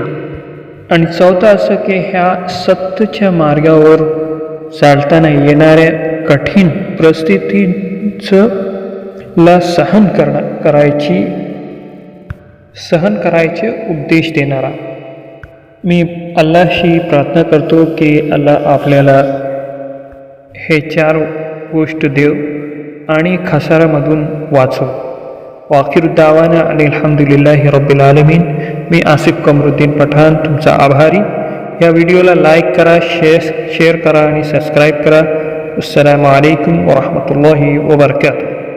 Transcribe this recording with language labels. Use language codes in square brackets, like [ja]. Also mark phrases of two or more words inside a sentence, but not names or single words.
[mr] आणि चौथा असं की ह्या सत्याच्या मार्गावर चालताना येणाऱ्या कठीण परिस्थितीचं सहन करायचे उपदेश देणारा। मी अल्लाहशी प्रार्थना करतो की अल्लाह आपल्याला हे 4 गोष्ट देव आणि खसारामधून वाचव। [ar] وآخر دعوانا الحمد لله رب العالمين. [mr] मी आसिफ कमरुद्दीन पठाण तुमचा आभारी। या व्हिडिओला लाईक करा, शेअर करा आणि सबस्क्राईब करा। [ar] السلام عليكم ورحمة الله وبركاته.